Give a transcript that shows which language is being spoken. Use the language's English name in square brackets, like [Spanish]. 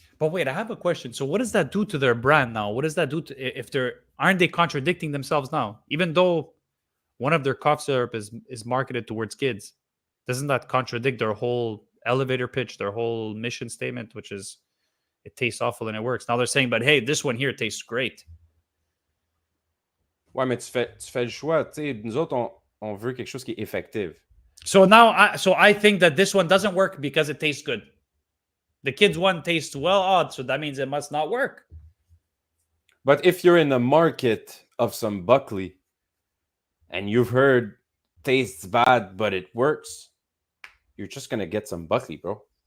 [English] But wait, I have a question. So what does that do to their brand now? What does that do if aren't they contradicting themselves now? Even though one of their cough syrup is marketed towards kids, doesn't that contradict their whole elevator pitch, their whole mission statement, which is it tastes awful and it works? Now they're saying, but hey, this one here tastes great. [French] Ouais, mais tu fais le choix. Tu sais, nous autres, on veut quelque chose qui est effectif. [English] So now, I think that this one doesn't work because it tastes good. The kids one tastes well odd, so that means it must not work. But if you're in the market of some Buckley and you've heard tastes bad, but it works, you're just going to get some Buckley, bro.